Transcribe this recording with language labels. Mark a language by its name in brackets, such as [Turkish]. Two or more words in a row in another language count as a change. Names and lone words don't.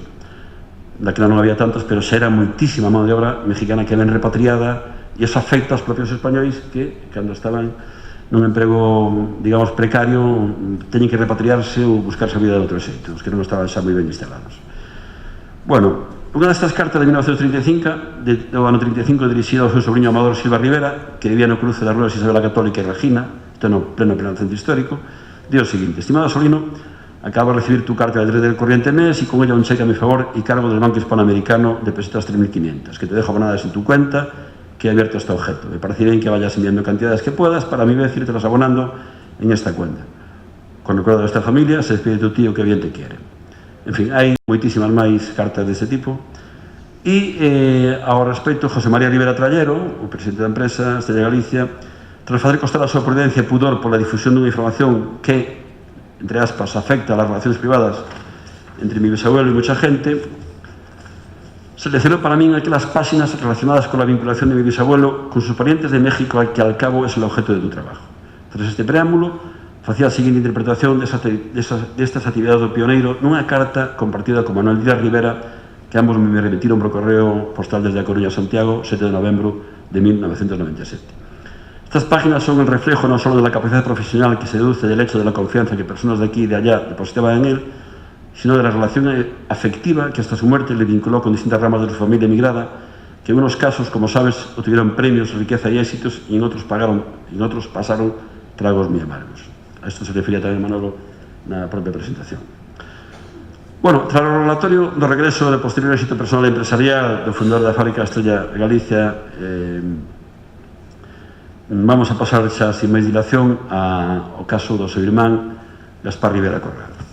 [Galician] Daquela non había tantos, pero xa era moitísima mão de obra mexicana que ven repatriada, e eso afecta aos propios españois que, cando estaban nun emprego, digamos, precario, teñen que repatriarse ou buscarse a vida de outro xeito, os que non estaban xa moi ben instalados. Bueno, unha destas cartas de 1935, do ano 35, dirixida ao seu sobrinho Amador Silva Rivera, que vivía no cruce das ruas Isabel a Católica e Regina, isto no pleno centro histórico, di o seguinte: [Spanish] estimado sobrino, acabo de recibir tu carta del 3 del corriente mes y con ella un cheque a mi favor y cargo del Banco Hispanoamericano de pesetas 3.500, que te dejo abonadas en tu cuenta, que he abierto este objeto. Me parece bien que vayas enviando cantidades que puedas para a mi vez irte las abonando en esta cuenta. Con recuerdo de esta familia, se despide tu tío que bien te quiere. [Galician] En fin, hai moitísimas máis cartas deste tipo. E ao respecto, José María Rivera Trallero, o presidente da empresa Estrella Galicia, tras facer costar a súa prudencia e pudor pola difusión dunha información que, entre aspas, [Spanish] afecta a las relaciones privadas entre mi bisabuelo e mucha gente, seleccionó para mí aquellas páginas relacionadas con la vinculación de mi bisabuelo con sus parientes de México, que al cabo es el objeto de tu trabajo. [Galician] Tras este preámbulo, facía a seguinte interpretación destas actividades do pioneiro nunha carta compartida con Manuel Díaz Rivera, que ambos me remitiron por correo postal desde a Coruña a Santiago, 7 de novembro de 1997. [Spanish] Estas páginas son el reflejo [Galician] non só [Spanish] de la capacidad profesional que se deduce del hecho de la confianza que personas de aquí y de allá depositaban en él, sino de la relación afectiva que hasta su muerte le vinculó con distintas ramas de su familia emigrada, que en unos casos, como sabes, obtuvieron premios, riqueza y éxitos, y en otros pasaron tragos muy amargos. [Galician] A esto se refería tamén Manolo na propia presentación. Bueno, tras o relatorio do regreso de posterior éxito personal e empresarial do fundador da fábrica Estrella de Galicia, vamos a pasar xa sin máis dilación ao caso do seu irmán Gaspar Rivera Corral.